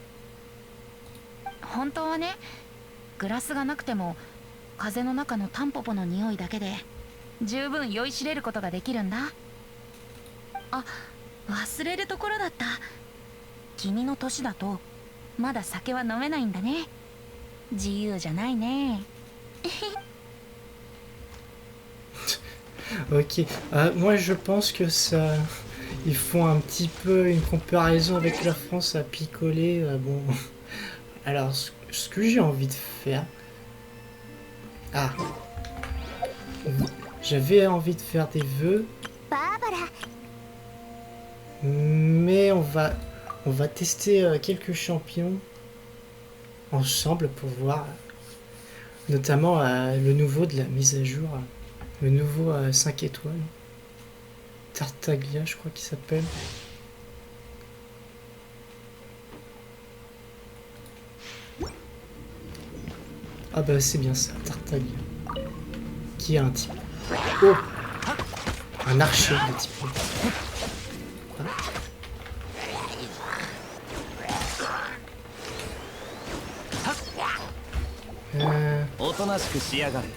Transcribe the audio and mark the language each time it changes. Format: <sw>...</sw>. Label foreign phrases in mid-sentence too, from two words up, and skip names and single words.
<ja>本当はね、グラスがなくても風の中のタンポポの匂いだけで十分酔いしれることができるんだ。あ、忘れるところだった。君の年だとまだ酒は飲めないんだね。自由じゃないね。</ja> <fr>Ok, moi je pense que ça... Ils font un petit peu une comparaison avec la France à picoler. Bon, alors ce que j'ai envie de faire... Ah, j'avais envie de faire des vœux, バーバラ、 mais on va tester quelques champions ensemble pour voir, notamment le nouveau de la mise à jour, le nouveau 5 étoiles, Tartaglia je crois qu'il s'appelle. Ah bah c'est bien ça, Tartaglia, qui est un type. Oh, un archer de type. Ah.</fr> <ja>おとなしくしやがれ。</ja>